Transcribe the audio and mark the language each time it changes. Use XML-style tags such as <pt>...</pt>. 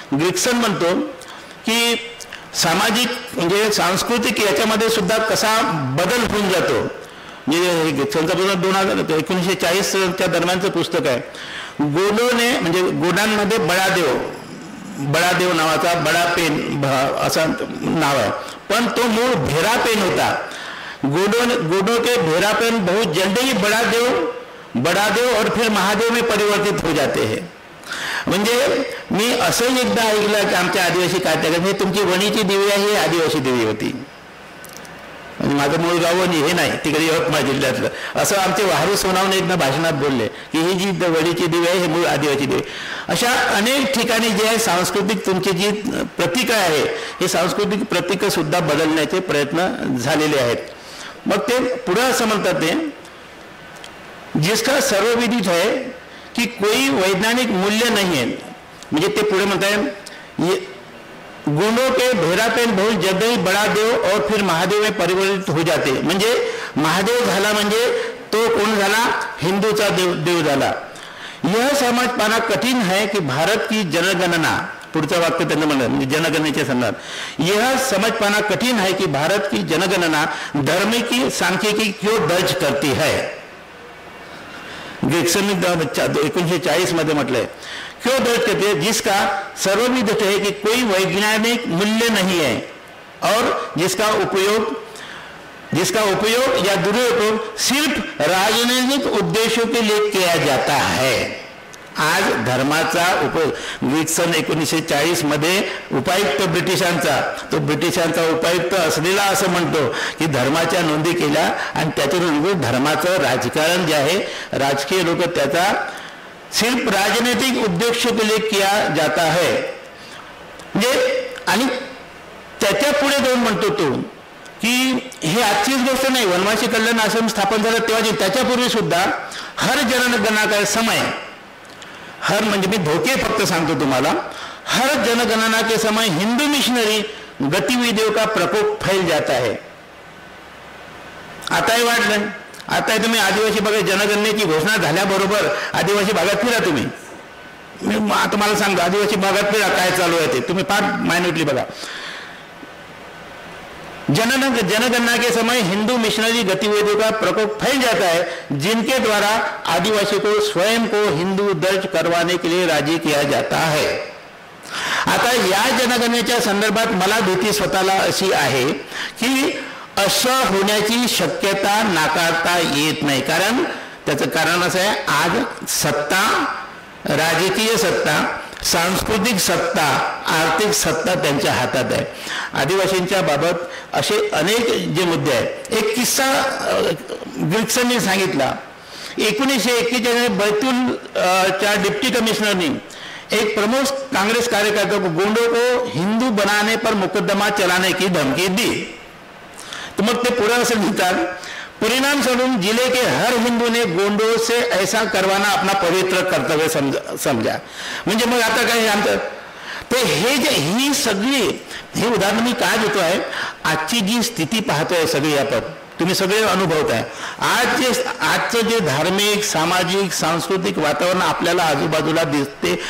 <mr>ग्रिक्सन म्हणतो की सामाजिक म्हणजे सांस्कृतिक याच्यामध्ये सुद्धा कसा बदल होऊन जातो. म्हणजे ग्रिक्सनचा पुस्तक 1940च्या दरम्यानचं पुस्तक आहे. गोडोने म्हणजे गोडांमध्ये बडादेव नावाचा बडापेन असं नाव आहे, पण तो मूळ भेरापेन होता.</mr> <hi>गोडो के भेरापेन बहुत जल्दी ही बडादेव और फिर महादेव में परिवर्तित हो जाते हैं.</hi> <mr>म्हणजे मी असं एकदा ऐकलं की आमच्या आदिवासी कायद्यात हे तुमची वणीची देवी आहे, ही आदिवासी देवी होती. म्हणजे माझं मूळ गाव वणी हे नाही, तिकडे यवतमाळ जिल्ह्यातलं, असं आमचे वाहरू सोनावणे एकदा भाषणात बोलले की ही जी वणीची देवी आहे हे मूळ आदिवासी देवी. अशा अनेक ठिकाणी जे आहे सांस्कृतिक तुमची जी प्रतीकं आहे हे सांस्कृतिक प्रतीकं सुद्धा बदलण्याचे प्रयत्न झालेले आहेत. मग ते पुढे असं म्हणतात ते</mr> <hi>जिसका सर्वविदित है कि कोई वैज्ञानिक मूल्य नहीं है.</hi> <mr>म्हणजे ते पुढे म्हणताय</mr> <hi>गुणों के भेरापेन बहुत जल्द ही बड़ा देव और फिर महादेव में परिवर्तित हो जाते.</hi> <mr>म्हणजे महादेव झाला म्हणजे तो कोण झाला, हिंदूचा देव झाला.</mr> <hi>यह समझ पाना कठिन है कि भारत की जनगणना,</hi> <mr>पुढचं वाक्य त्यांना म्हणलं म्हणजे जनगणनेच्या संदर्भात,</mr> <hi>यह समझ पाना कठिन है कि भारत की जनगणना धर्म की सांख्यिकी क्यों दर्ज करती है.</hi> <mr>ग्रिक्सनने 1940 मध्ये म्हटलंय</mr> <hi>क्यों दर्ज करती है, जिसका सर्वविदित है कि कोई वैज्ञानिक मूल्य नहीं है और जिसका उपयोग या दुरुपयोग सिर्फ राजनीतिक उद्देश्यों के लिए किया जाता है.</hi> <mr>आज धर्माचा उपयोग ग्रिक्सन 1940 मध्ये उपायुक्त ब्रिटिशांचा उपायुक्त असलेला असं म्हणतो की धर्माच्या नोंदी केल्या आणि त्याच्यातून धर्माचं राजकारण जे आहे राजकीय लोक त्याचा</mr> <hi>सिर्फ राजनीतिक उद्देश्य के लिए किया जाता है.</hi> <mr>म्हणजे आणि त्याच्या पुढे जाऊन म्हणतो तो की हे आजचीच गोष्ट नाही, वनवासी कल्याण आश्रम स्थापन झालं तेव्हा त्याच्यापूर्वी सुद्धा</mr> <hi>हर जनगणना का समय,</hi> <mr>हर म्हणजे मी धोके फक्त सांगतो तुम्हाला,</mr> <hi>हर जनगणना के समय हिंदू मिशनरी गतिविधियों का प्रकोप फैल जाता है.</hi> <mr>आताही वाढलं. आता तुम्ही आदिवासी भागात जनगणनेची घोषणा झाल्याबरोबर आदिवासी भागात फिरा तुम्ही, आता मला सांगा आदिवासी भागात काय चालू आहे ते तुम्ही फार मायन्युटली बघा.</mr> <hi>जनगणना के समय हिंदू मिशनरी गतिविधियों का प्रकोप फैल जाता है जिनके द्वारा आदिवासी को स्वयं को हिंदू दर्ज करवाने के लिए राजी किया जाता है.</hi> <mr>आता या जनगणनेच्या संदर्भात मला भीती स्वतःला अशी आहे की असं होण्याची शक्यता नाकारता येत नाही. कारण त्याचं कारण असं आहे, आज सत्ता, राजकीय सत्ता, सांस्कृतिक सत्ता, आर्थिक सत्ता त्यांच्या हातात आहे. आदिवासींच्या बाबत असे अनेक जे मुद्दे आहेत. एक किस्सा ग्रिक्सनने सांगितला. 1941 बैतूलच्या डिप्टी कमिश्नरनी एक</mr> <hi>प्रमुख कांग्रेस कार्यकर्ता को गोंडों को हिंदू बनाने पर मुकदमा चलाने की धमकी दी.</hi> <mr>तो मग ते पुढे असं लिहितात,</mr> <hi>परिणाम स्वरूप जिले के हर हिंदू ने गोंडों से ऐसा करवाना अपना पवित्र कर्तव्य समजा.</hi> <mr>म्हणजे मग आता काय आमचं ते हे जे ही सगळी हे उदाहरण मी काय देतो आहे, आजची जी स्थिती पाहतोय सगळी आपण तुम्ही सगळे अनुभवताय. आजचं जे धार्मिक, सामाजिक, सांस्कृतिक वातावरण आपल्याला आजूबाजूला दिसते.</mr>